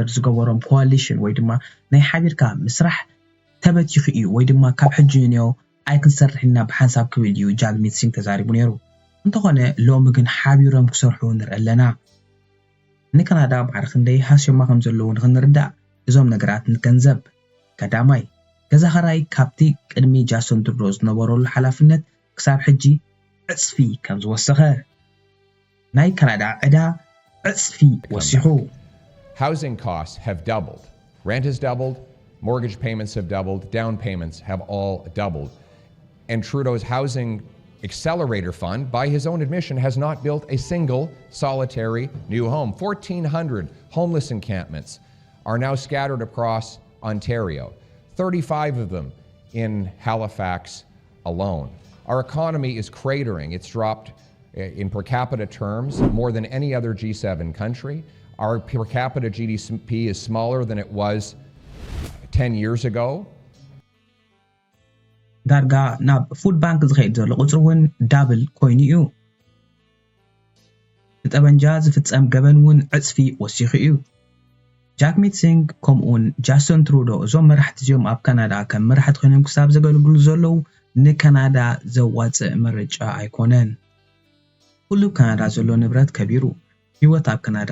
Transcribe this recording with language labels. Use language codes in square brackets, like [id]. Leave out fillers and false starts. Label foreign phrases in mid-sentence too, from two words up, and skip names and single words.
[ti] ዝገበሮም ኮአሊሽን ወይ ድማ ናይ ሓቢርካ ምስራሕ ተበቲኹ እዩ ወይ ድማ ካብ ሕጂ ንዮ ኣይክንሰርሕና ብሓንሳብ ክብል እዩ ጃግሚት ሲንግ ተዛሪቡ ነይሩ እንተኾነ ሎሚ ግን ሓቢሮም ክሰርሑ ንርኢ ኣለና ንካናዳ ባዕሪ ክንደይ ሃስዮማ ከም ዘለዉ ንክንርዳእ እዞም ነገራት ንገንዘብ ቀዳማይ ገዛ ኸራይ ካብቲ ቅድሚ ጃስቶን ትሩዶ ዝነበረሉ ሓላፍነት ክሳብ ሕጂ ዕፅፊ ከም ዝወሰኸ ናይ ካናዳ ዕዳ ዕፅፊ ወሲኹ [en] Housing costs have doubled. Rent has doubled, mortgage payments have doubled, down payments have all doubled. And Trudeau's housing accelerator fund, by his own admission, has not built a single solitary new home. 1,400 homeless encampments are now scattered across Ontario, 35 of them in Halifax alone. Our economy is cratering. It's dropped in per capita terms more than any other G7 country. Our per capita GDP is smaller than it was 10 years ago. [ti] ዳርጋ ናብ [en] food bank [ti] ዝኸይድ ዘሎ ቁፅሪ እውን ዳብል ኮይኑ እዩ ብጠበንጃ ዝፍጸም ገበን እውን ዕፅፊ ወሲኹ እዩ ጃግሚት ሲንግ ከምኡውን ጃስቶን ትሩዶ እዞም መራሕቲ እዚኦም ኣብ ካናዳ ከም መራሕቲ ኮይኖም ክሳብ ዘገልግሉ ዘለዉ ንካናዳ ዘዋፅእ ምርጫ ኣይኮነን ኩሉ ካናዳ ዘሎ ንብረት ከቢሩ ህይወት ኣብ ካናዳ